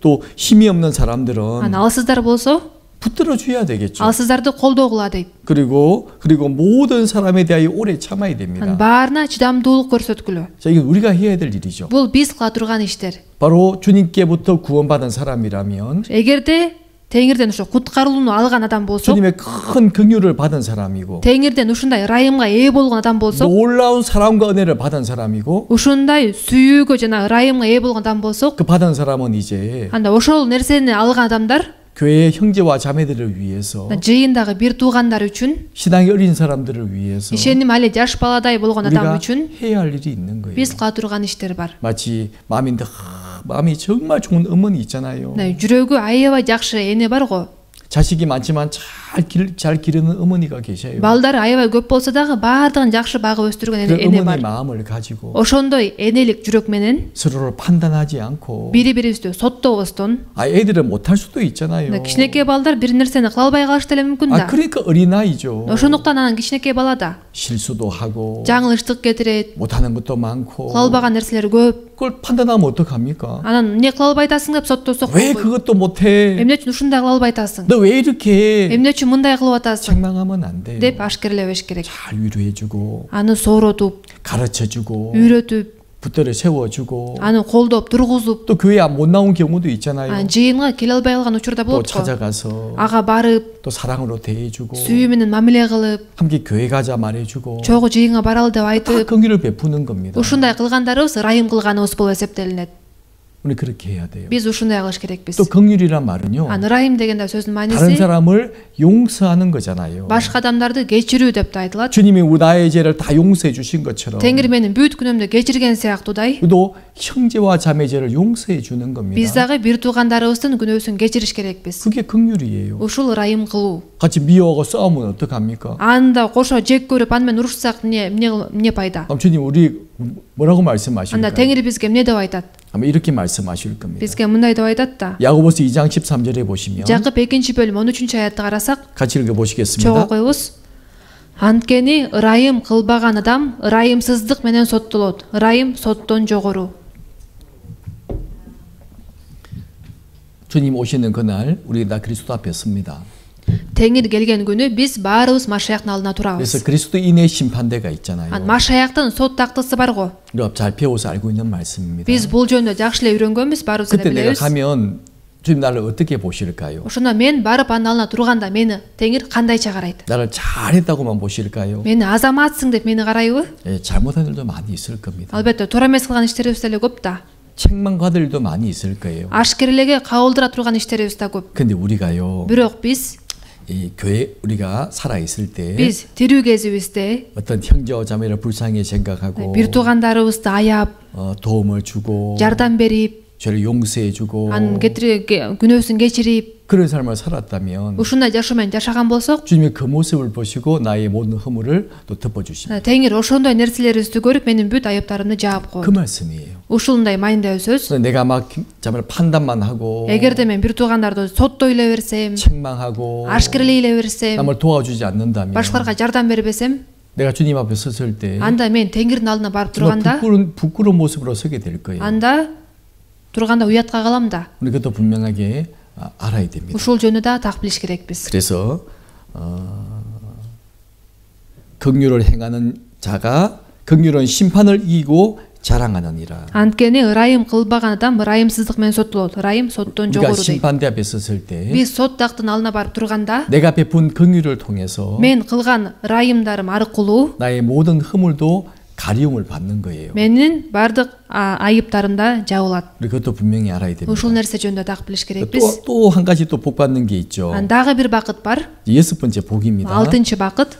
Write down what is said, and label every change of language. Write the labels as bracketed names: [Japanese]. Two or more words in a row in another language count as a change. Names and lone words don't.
[Korean] 또 힘이 없는 사람들은 [Kyrgyz] анан алсыздар болсо [Korean] 붙들어 줘야 되겠죠. [Kyrgyz] алсыздарды колдогула дейт. [Korean] 그리고 모든 사람에 대하여 오래 참아야 [Kyrgyz] анан [Korean] 됩니다. [Kyrgyz] баарына чыдамдуулук көрсөткүлө. [Korean] 자, 이건 우리가 해야 될 일이죠. [Kyrgyz] бул биз кыла турган иштер. [Korean] 바로 주님께부터 구원받은 사람이라면 [Kyrgyz] эгерде теңирден ошо куткарылууну алган адам болсо, [Korean] 주님의 큰 긍휼을 받은 사람이고 [Kyrgyz] теңирден ушундай ырайымга ээ болгон адам болсо, [Korean] 놀라운 사랑과 은혜를 받은 사람이고 [Kyrgyz] ушундай сүйүүгө жана ырайымга ээ болгон адам болсо, [Korean] 그 받은 사람은 이제 [Kyrgyz] анда ошол нерсени алган адамдар [Korean] 교회의 형제와 자매들을 위해서 [Kyrgyz] жыйындагы бир туугандар үчүн, [Korean] 신앙이 어린 사람들을 위해서 [Kyrgyz] ишеним али жаш баладай болгон адам [Korean] 우리가 [Kyrgyz] үчүн [Korean] 해야 할 일이 있는 거예요. [Kyrgyz] биз кыла турган иштер бар. [Korean] 마치 마음이 정말 좋은 어머니 있잖아요. [Kyrgyz] жүрөгү аябай жакшы эне бар го. [Korean] 자식이 많지만 참 잘 기르는 어머니가 계셔요. [Kyrgyz] Балдары аябай көп болсо дагы баардыгын жакшы багып өстүргөн [Korean] 그 [Kyrgyz] эне [Korean] 어머니 [Kyrgyz] бар. [Korean] 마음을 가지고 [Kyrgyz] Ошондой энелик жүрөк менен [Korean] 서로를 판단하지 않고 [Kyrgyz] бири бирибизди соттобостон [Korean] 애들은 못할 수도 있잖아요. [Kyrgyz] кичинекей балдар бир нерсени кыла албай калышы деле мүмкүн да. [Korean] 그러니까 어린아이죠. [Kyrgyz] Ошондуктан анан кичинекей балада [Korean] 실수도 하고 [Kyrgyz] жаңылыштык кетирет, [Korean] 못하는 것도 많고 [Kyrgyz] кыла албаган нерселер көп. [Korean] 그걸 판단하면 어떡합니까? [Kyrgyz] Анан эмне кыла албай атасың деп соттосок [Korean] 왜 [Kyrgyz] болбойт. [Korean] 그것도 못해? [Kyrgyz] Эмне үчүн ушундай кыла албай атасың? [Korean] 너 왜 이렇게 해? [Kyrgyz] Эмне үчүн мындай кылып атасың? [Korean] 책망하면 안 돼요. [Kyrgyz] деп ашкерлебеш керек. [Korean] 잘 위로해주고 [Kyrgyz] Аны сооротуп, [Korean] 가르쳐주고 [Kyrgyz] үйрөтүп, [Korean] 붙들어 세워주고 [Kyrgyz] аны колдоп, тургузуп, [Korean] 또 교회 못 나온 경우도 있잖아요. [Kyrgyz] жыйынга келе албай калган учурда [Korean] 또 [Kyrgyz] болот го. [Korean] 찾아가서 [Kyrgyz] Ага барып, [Korean] 또 사랑으로 대해주고 [Kyrgyz] сүйүү менен мамиле кылып, [Korean] 함께 교회 가자 말해주고 [Kyrgyz] чогуу жыйынга баралы деп [Korean] 다 [Kyrgyz] айтып, [Korean] 긍휼을 베푸는 겁니다. [Kyrgyz] ушундай кылгандарыбыз ырайым кылганыбыз болуп эсептелинет. [Korean] 우리 그렇게 해야 돼요. [Kyrgyz] Биз ушундай кылыш керекпиз. [Korean] 또 긍휼이란 말은요. [Kyrgyz] ырайым дегенде сөздүн [Korean] 다른 [Kyrgyz] мааниси [Korean] 사람을 용서하는 거잖아요. [Kyrgyz] башка адамдарды кечирүү деп да айтылат. [Korean] 주님이 나의 죄를 다 용서해 주신 것처럼 [Kyrgyz] Теңир менин бүт күнөөмдү кечирген сыяктуудай [Korean] 우리도 형제와 자매 죄를 용서해 주는 겁니다. [Kyrgyz] биз дагы бир туугандарыбыздын күнөөсүн кечириш керекпиз. [Korean] 그게 긍휼이에요. [Kyrgyz] Ушул ырайым кылуу. [Korean] 같이 미워하고 싸우면 어떡합니까? [Kyrgyz] Анда кошо жек көрүп аны менен урушсак эмне пайда? [Korean] 그럼 주님 우리 뭐라고 [Kyrgyz] Анда [Korean] 말씀하실까요? [Kyrgyz] Теңир бизге эмне деп айтат? [Korean] 아마 이렇게 말씀하실 겁니다. [Kyrgyz] Бизге мындай деп айтат да. [Korean] 야고보서 2장 13절에 보시면 [Kyrgyz] Жакып 2-бөлүм 13-аятты карасак, [Korean] 같이 읽어 [Kyrgyz] чогуу [Korean] 보시겠습니다. [Kyrgyz] коебуз. Анткени ырайым кылбаган адам ырайымсыздык менен соттолот. Ырайым соттон жогору. [Korean] 주님 오시는 그날 우리 다 그리스도 앞에 섭니다. [Kyrgyz] Теңир келген күнү биз баарыбыз Машаяктын алдына турабыз. [Korean] 그래서 그리스도인의 심판대가 있잖아요. [Kyrgyz] Машаяктын сот тактысы бар го. [Korean] 우리가 잘 배워서 알고 있는 말씀입니다. [Kyrgyz] Биз бул жөнүндө жакшы эле үйрөнгөнбүз, баарыбыз эле [Korean] 그때 내가 [Kyrgyz] билебиз. [Korean] 가면 주님 나를 어떻게 보실까요? [Kyrgyz] Ошондо мен барып анын алдына турганда мени Теңир кандайча карайт? [Korean] 나를 잘했다고만 보실까요? [Kyrgyz] Мени азаматсың деп мени карайбы? [Korean] 예, 잘못한 일도 많이 있을 겁니다. [Kyrgyz] Албетте, туура эмес кылган иштерибиз деле көп да. [Korean] 책망받을 일도 많이 있을 거예요. [Kyrgyz] Ашкерлеге кабылдыра турган иштерибиз да көп. [Korean] 근데 우리가요. [Kyrgyz] Бирок биз [Korean] 이 교회 우리가 살아 있을 때 [Kyrgyz] биз тирүү кезибизде [Korean] 어떤 형제와 자매를 불쌍히 생각하고 [Kyrgyz] бир туугандарыбызды аяп, [Korean] 도움을 주고 [Kyrgyz] жардам берип, [Korean] 죄를 용서해 주고 [Kyrgyz] анын күнөөсүн кечирип, [Korean] 그런 삶을 살았다면 [Kyrgyz] ушундай жашоо менен жашаган болсок, [Korean] 주님이 그 모습을 보시고 나의 모든 허물을 또 덮어 주십니다. [Kyrgyz] Теңир ошондой нерселерибизди көрүп менин бүт айыптарымды жаап [Korean] 그 [Kyrgyz] коет. [Korean] 말씀이에요. [Kyrgyz] Ушундай майындаа сөз. [Korean] 그래서 내가 막 정말 판단만 하고 [Kyrgyz] Эгерде мен бир туугандарды соттой эле берсем, [Korean] 책망하고 [Kyrgyz] ашкерлей эле берсем, [Korean] 남을 도와주지 않는다면 [Kyrgyz] башкаларга жардам бербесем, [Korean] 내가 주님 앞에 섰을 때 [Kyrgyz] анда мен Теңирдин алдына барып [Korean] 정말 [Kyrgyz] турганда, [Korean] 부끄러운 모습으로 서게 될 거예요. [Kyrgyz] анда турганда уятка калам да. [Korean] 우리 그것도 분명하게 알아야 됩니다. [Kyrgyz] Ушул жөнүндө да так билиш керекпиз. [Korean] 그래서 긍휼을 행하는 자가 긍휼은 심판을 이기고 자랑하느니라. [Kyrgyz] Анткени ырайым кылбаган адам ырайымсыздык менен соттолот. Ырайым соттон [Korean] 우리가 [Kyrgyz] жогору дейт. [Korean] 심판대 앞에 섰을 때 [Kyrgyz] Биз сот тактын алдына барып турганда, [Korean] 내가 베푼 긍휼을 통해서 [Kyrgyz] мен кылган ырайымдарым аркылуу [Korean] 나의 모든 허물도 가리움을 받는 거예요. [Kyrgyz] менин бардык айыптарым да жабылат. [Korean] 우리 그것도 분명히 알아야 됩니다. [Kyrgyz] Ушул нерсе жөнүндө так билиш керекпиз. [Korean] 또 한 가지 또 복 받는 게 있죠. [Kyrgyz] Дагы бир бакыт бар. [Korean] 6번째 복입니다. [Kyrgyz] 6-чы бакыт.